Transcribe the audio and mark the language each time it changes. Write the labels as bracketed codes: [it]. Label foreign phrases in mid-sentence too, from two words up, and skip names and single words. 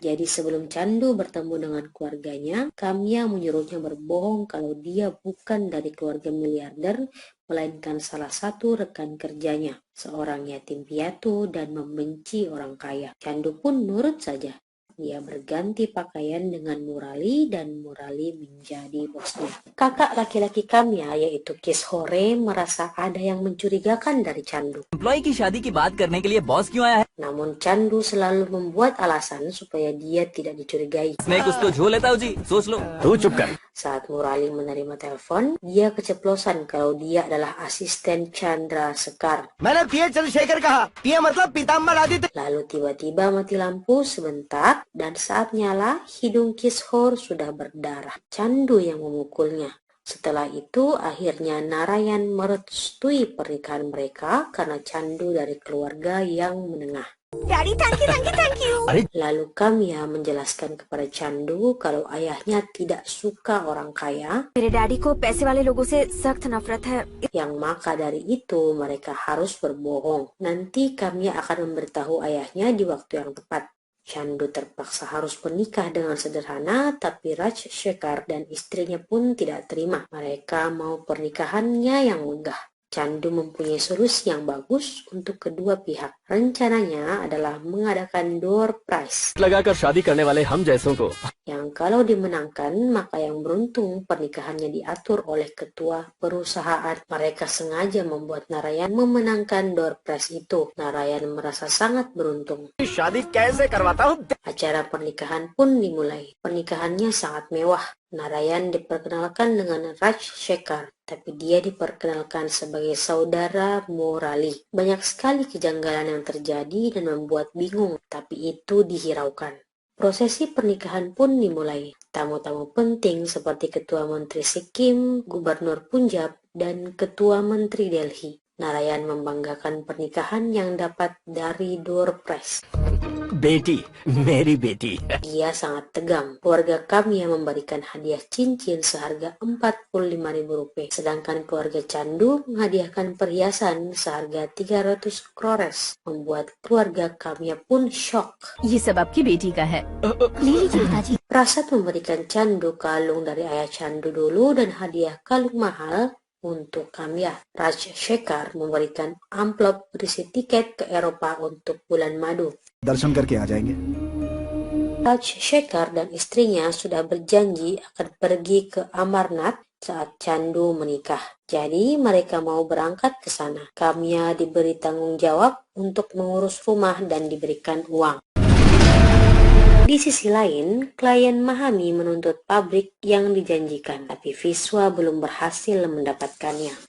[id] Jadi sebelum Chandu bertemu dengan keluarganya, Kamya menyuruhnya berbohong kalau dia bukan dari keluarga miliarder, melainkan salah satu rekan kerjanya, seorang yatim piatu dan membenci orang kaya. Chandu pun nurut saja. Dia berganti pakaian dengan Murali dan Murali menjadi bosnya. Kakak laki-laki Kamya yaitu Kishore merasa ada yang mencurigakan dari Chandu. [hi] एम्प्लॉय की शादी की बात करने के लिए बॉस क्यों आया है? [id] Namun Chandu selalu membuat alasan supaya dia tidak dicurigai. [hi] इसमें कुछ तो झो लेता हूँ जी, सोच लो। तू चुप कर। [id] Saat Murali menerima telepon, dia keceplosan kalau dia adalah asisten Chandra Sekar. [hi] मैंने पीए चंद्रशेखर कहा। पीए मतलब पीताम्बर आदित्य। [id] Lalu tiba-tiba mati lampu sebentar dan saat nyala, hidung Kishore sudah berdarah. Chandu yang memukulnya. Setelah itu, akhirnya Narayan merestui pernikahan mereka karena Chandu dari keluarga yang menengah. [en] daddy thank you. [id] Lalu Kamya menjelaskan kepada Chandu kalau ayahnya tidak suka orang kaya, [hi] मेरे डैडी को पैसे वाले लोगों से सख्त नफरत है। [id] yang maka dari itu mereka harus berbohong. Nanti Kamya akan memberitahu ayahnya di waktu yang tepat. Chandu terpaksa harus menikah dengan sederhana, tapi Raj Shekhar dan istrinya pun tidak terima. Mereka mau pernikahannya yang megah. Chandu mempunyai solusi yang bagus untuk kedua pihak. Rencananya adalah mengadakan [en] door prize, [hi] लगाकर शादी करने वाले हम जैसों को [id] yang kalau dimenangkan maka yang beruntung pernikahannya diatur oleh ketua perusahaan. Mereka sengaja membuat Narayan memenangkan [en] door prize [id] itu. Narayan merasa sangat beruntung. [hi] शादी कैसे करवाता हूँ? [id] Acara pernikahan pun dimulai. Pernikahannya sangat mewah. Narayan diperkenalkan dengan Raj Shekhar, tapi dia diperkenalkan sebagai saudara Murali. Banyak sekali kejanggalan yang terjadi dan membuat bingung, tapi itu dihiraukan. Prosesi pernikahan pun dimulai. Tamu-tamu penting seperti Ketua Menteri Sikkim, Gubernur Punjab, dan Ketua Menteri Delhi. Narayan membanggakan pernikahan yang dapat dari [en] door prize. [hi] बेटी, मेरी बेटी। [id] Dia sangat tegang. Keluarga kami yang memberikan hadiah cincin seharga Rp45.000. Sedangkan keluarga Chandu menghadiahkan perhiasan seharga 300 crores. Membuat keluarga kami pun shock. [hi] ये सब आपकी बेटी का है। ले लीजिए पिताजी। [id] Prasad memberikan Chandu kalung dari ayah Chandu dulu dan hadiah kalung mahal untuk Kamya. Raj Shekhar memberikan amplop berisi tiket ke Eropa untuk bulan madu. [hi] दर्शन करके आ जाएंगे। [id] Raj Shekhar dan istrinya sudah berjanji akan pergi ke Amarnath saat Chandu menikah. Jadi mereka mau berangkat ke sana. Kamya diberi tanggung jawab untuk mengurus rumah dan diberikan uang. Di sisi lain, klien Mahami menuntut pabrik yang dijanjikan, tapi Viswa belum berhasil mendapatkannya.